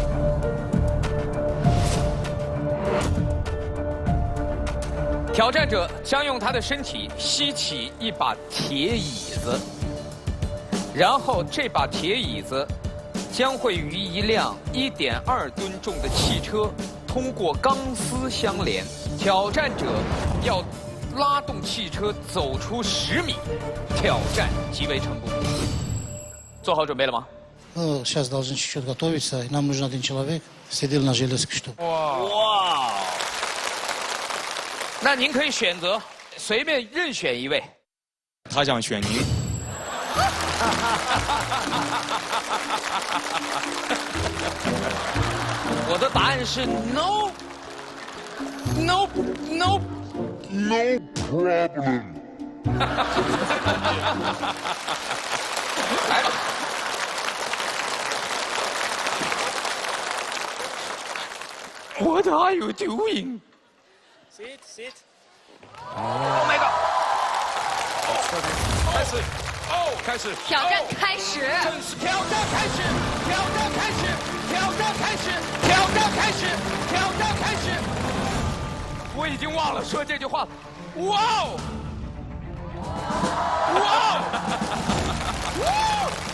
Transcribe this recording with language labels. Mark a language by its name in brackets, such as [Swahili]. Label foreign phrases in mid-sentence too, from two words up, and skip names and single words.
[Chinese] 挑战者将用他的身体吸起一把铁椅子，然后这把铁椅子将会与一辆1.2吨重的汽车通过钢丝相连。挑战者要拉动汽车走出10米，挑战即为成功。做好准备了吗？ [Russian] Сейчас должны чуть-чуть готовиться. Нам нужен один человек. Сидел на железке, что. [Chinese] 哇！那您可以选择随便任选一位。他想选您。我的答案是 [English] no problem。 [Chinese] 来吧。 [English] What are you doing? Sit. Oh my god! [Chinese] 开始，开始。挑战开始。正式挑战开始，挑战开始，挑战开始，挑战开始，挑战开始。我已经忘了说这句话了。哇哦！哇哦！